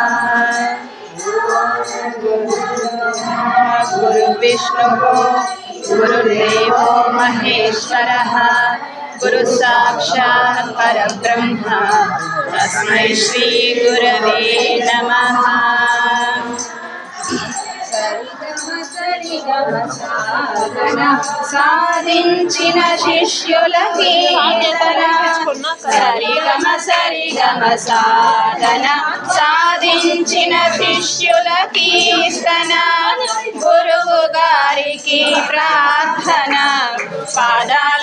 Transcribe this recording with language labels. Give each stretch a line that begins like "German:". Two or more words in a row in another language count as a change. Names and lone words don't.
Sanskrit: गुरुविष्णुः गुरुर्देवो महेश्वरः गुरुसाक्षात् परब्रह्म तस्मै श्री गुरवे नमः।
Telugu: సాధించిన శిష్యులకి సరిగమ సరిగమ సాధన సాధించిన శిష్యులకి కీర్తన గురువు గారికి ప్రార్థన పాదాల